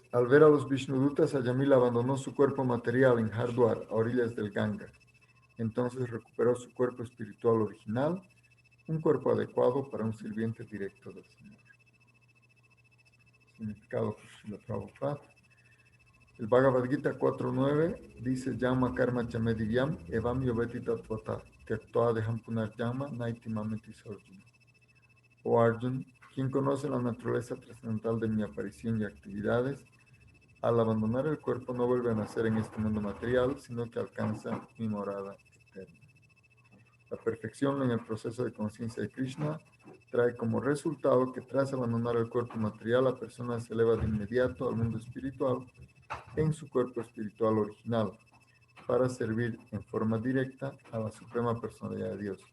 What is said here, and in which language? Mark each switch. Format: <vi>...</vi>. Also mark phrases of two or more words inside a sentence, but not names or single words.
<es>Al ver a los Vishnudutas, Yamila abandonó su cuerpo material en Hardwar, a orillas del Ganga. Entonces recuperó su cuerpo espiritual original, un cuerpo adecuado para un sirviente directo del Señor. Significado por Srila Prabhupada. El Bhagavad Gita 4.9 dice:</es> <sa>Yama karma chamedivyam evam yoveti tatvata tyaktua deham punaryama naiti mameti sarjuna.</sa> <es>O Arjun, quien conoce la naturaleza trascendental de mi aparición y actividades, al abandonar el cuerpo no vuelve a nacer en este mundo material, sino que alcanza mi morada eterna. La perfección en el proceso de conciencia de Krishna trae como resultado que tras abandonar el cuerpo material, la persona se eleva de inmediato al mundo espiritual en su cuerpo espiritual original, para servir en forma directa a la Suprema Personalidad de Dios.</es>